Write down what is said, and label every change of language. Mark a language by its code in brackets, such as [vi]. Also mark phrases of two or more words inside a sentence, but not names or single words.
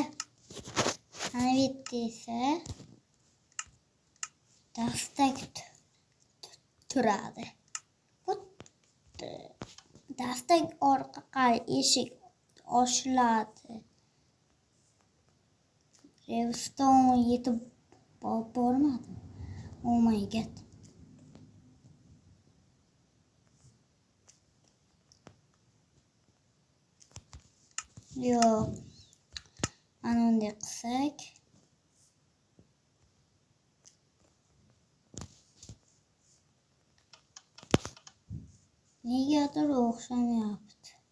[uz] Ana bu yerda esa dastak turadi. Bu dastak orqali eshik ochiladi. Revstone yetib bormadi. [en] Oh my god. [uz] Yo'q. Ana unday qilsak. Negadir o'xshamayapti.